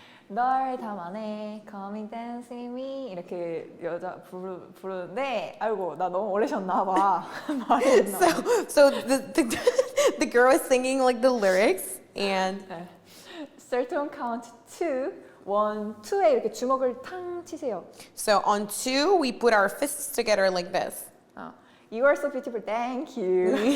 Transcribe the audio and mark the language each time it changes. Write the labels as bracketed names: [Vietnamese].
[Korean] 널 담아내 [English] Coming dance with me [Korean] 이렇게 여자 부르는데 아이고 나 너무 오래 쉬었나 봐. 말이 안 나와. [English] So the girl is singing like the lyrics and [Korean] 네. [English] Start on count [Korean] 2 1, 2에 이렇게 주먹을 탕 치세요. [English] so on 2 we put our fists together like this. You are so beautiful, thank you.